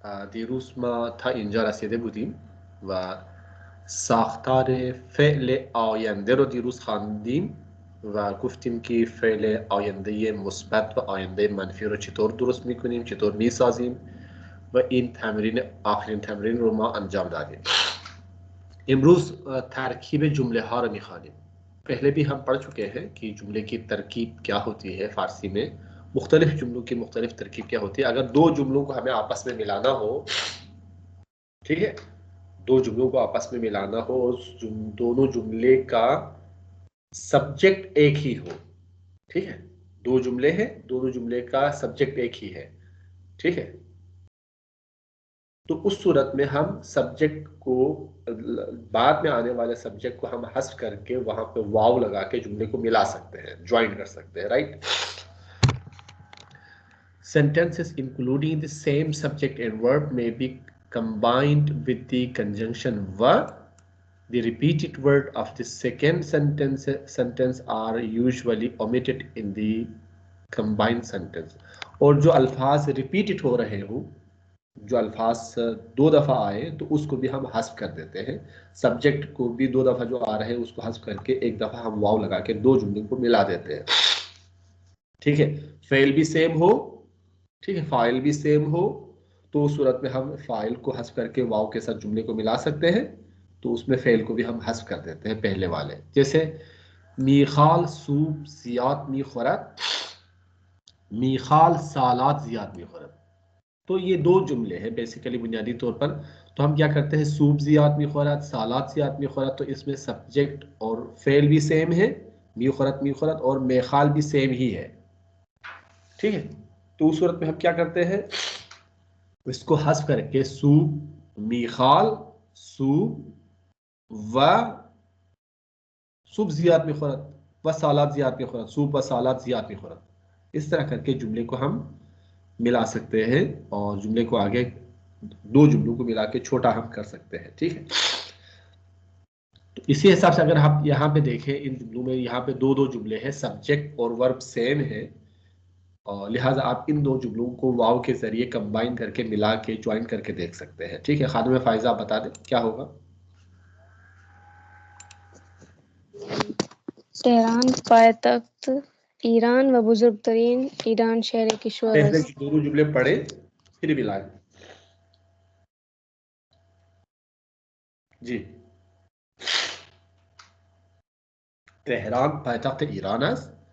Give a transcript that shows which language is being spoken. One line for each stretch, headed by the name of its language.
Persian: دیروز ما تا اینجا رسیده بودیم و ساختار فعل آینده رو دیروز خواندیم و گفتیم که فعل آینده مثبت و آینده منفی رو چطور درست میکنیم، چطور میسازیم و این تمرین آخرین تمرین رو ما انجام دادیم. امروز ترکیب جمله ها رو میخوانیم.
Urdu: پہلے بھی ہم پڑھ چکے ہیں کہ جملے کی ترکیب کیا ہوتی ہے فارسی میں، مختلف جملوں کی مختلف ترکیب کیا ہوتی ہے. اگر دو جملوں کو ہمیں آپس میں ملانا ہو، ٹھیک ہے، دو جملوں کو آپس میں ملانا ہو، دونوں جملے کا سبجیکٹ ایک ہی ہو، ٹھیک ہے، دو جملے ہیں، دونوں جملے کا سبجیکٹ ایک ہی ہے، ٹھیک ہے، تو اس صورت میں ہم سبجیکٹ کو بعد میں آنے والے سبجیکٹ کو ہم حذف کر کے وہاں پہ واو لگا کے جملے کو ملا سکتے ہیں، جوائن کر سکتے ہیں، right.
English: Sentences including the same subject and verb may be combined with the conjunction verb. The repeated word of the second sentence are usually omitted in the combined sentence.
Urdu: اور جو الفاظ ریپیٹڈ ہو رہے ہوں، جو الفاظ دو دفعہ آئے تو اس کو بھی ہم حذف کر دیتے ہیں. سبجیکٹ کو بھی دو دفعہ جو آ رہے ہیں اس کو حذف کر کے ایک دفعہ ہم واو لگا کے دو جملوں کو ملا دیتے ہیں، ٹھیک ہے. فعل بھی سیم ہو، ٹھیک ہے، فاعل بھی سیم ہو تو اس صورت میں ہم فاعل کو حذف کر کے واو کے ساتھ جملے کو ملا سکتے ہیں، تو اس میں فعل کو بھی ہم حذف کر دیتے ہیں پہلے والے.
Persian: جیسے میخال سوپ زیاد میخورد، میخال سالات زیاد میخورد.
Urdu: تو یہ دو جملے ہیں بیسیکلی بنیادی طور پر. تو ہم کیا کرتے ہیں،
Persian: سوپ زیاد میخورد، سالات زیاد میخورد،
Urdu: تو اس میں سبجیکٹ اور فعل بھی سیم ہے،
Persian: میخورد میخورد،
Urdu: اور میخال بھی سیم ہی ہے، ٹھیک ہے. تو اس صورت میں ہم کیا کرتے ہیں، اس کو حذف کر کے
Persian: سوپ میخال سوپ و سوپ زیاد میخورد
Urdu: و سالات زیاد میخورد، سوپ و سالات زیاد میخورد. اس طرح کر کے جملے کو ہم ملا سکتے ہیں اور جملے کو آگے دو جملوں کو ملا کے چھوٹا ہم کر سکتے ہیں، ٹھیک ہے. تو اسی حساب سے اگر آپ یہاں پہ دیکھیں ان جملوں میں یہاں پہ دو جملے ہیں، سبجیکٹ اور ورب سیم ہے، اور لہٰذا آپ ان دو جملوں کو واو کے ذریعے کمبائن کر کے ملا کے جوائن کر کے دیکھ سکتے ہیں، ٹھیک ہے. خانم فائزہ آپ بتا دیں کیا ہوگا.
Persian: تہران پائیتخت ایران و بزرگ ترین ایران شہر کشور
Urdu: پہلے
Persian: است.
Urdu: دونوں جملے پڑھیں پھر ملائیں.
Persian: جی، تهران پایتخت ایران است.